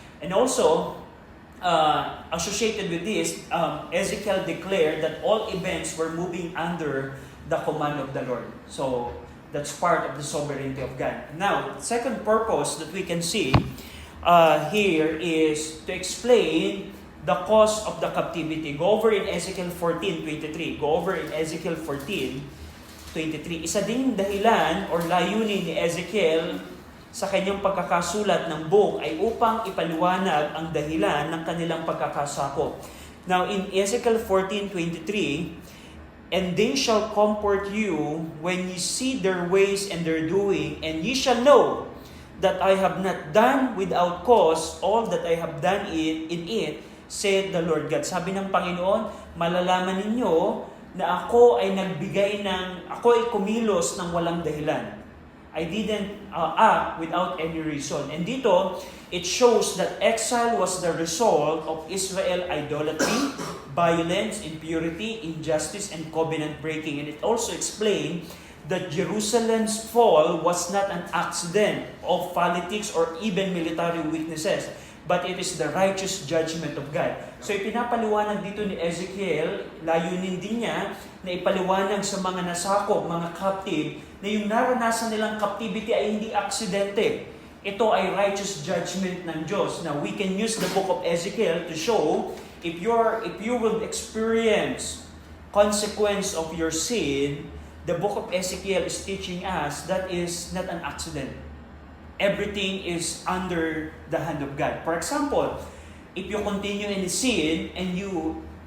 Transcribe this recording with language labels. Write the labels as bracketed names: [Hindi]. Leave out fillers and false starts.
[English] And also, associated with this, Ezekiel declared that all events were moving under the command of the Lord. So that's part of the sovereignty of God. Now, the second purpose that we can see here is to explain the cause of the captivity. Go over in Ezekiel 14:23. Go over in Ezekiel 14:23. [Filipino] Isa ding dahilan or layunin ni Ezekiel sa kanyang pagkakasulat ng book ay upang ipaliwanag ang dahilan ng kanilang pagkakasakop. [English] Now, in Ezekiel 14:23, "And they shall comfort you when ye see their ways and their doing, and ye shall know that I have not done without cause all that I have done in it, said the Lord God." [Filipino] Sabi ng Panginoon, malalaman ninyo na ako ay kumilos ng walang dahilan. [English] I didn't act without any reason. And dito, it shows that exile was the result of Israel idolatry, violence, impurity, injustice, and covenant breaking. And it also explained that Jerusalem's fall was not an accident of politics or even military weaknesses, but it is the righteous judgment of God. [Filipino] So ipinapaliwanag dito ni Ezekiel, layunin din niya na ipaliwanag sa mga nasakop, mga captive, na yung naranasan nilang captivity ay hindi aksidente. Ito ay [English] righteous judgment [Filipino] ng Diyos. [English] Now, we can use the book of Ezekiel to show if you will experience consequence of your sin, the book of Ezekiel is teaching us that is not an accident. Everything is under the hand of God. For example, if you continue in sin and you